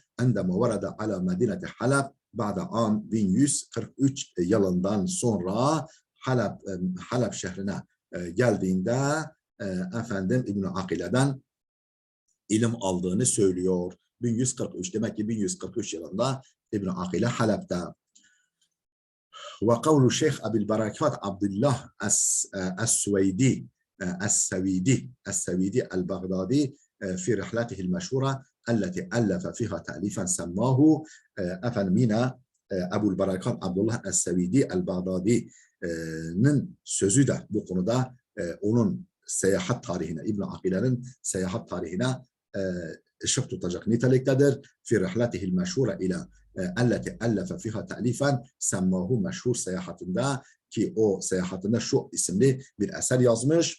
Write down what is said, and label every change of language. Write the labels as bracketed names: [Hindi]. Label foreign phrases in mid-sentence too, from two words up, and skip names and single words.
[Arabic] عندما ورد على مدينة حلب بعد أن [Turkish] 1143 yılından sonra Halab şehrine geldiğinde İbn Aqile'den ilim aldığını söylüyor. 1143, demek ki 1143 yılında İbn Aqile Halab'da. [Arabic] وقول الشيخ أبي البركات عبد الله السويدي البغدادي في رحلته المشهورة التي ألف فيها تأليفا سماه [Turkish] Ebu Barakat Abdullah Es-Sevidi El-Baghdadi'nin sözü de bu konuda onun seyahat tarihine, İbn Aqile'nin seyahat tarihine ışık tutacak niteliktedir. [Arabic] في رحلته المشهورة إلى التي ألف فيها تأليفا سماه, [Turkish] meşhur seyahatinde ki o seyahatinde şu isimli bir eser yazmış.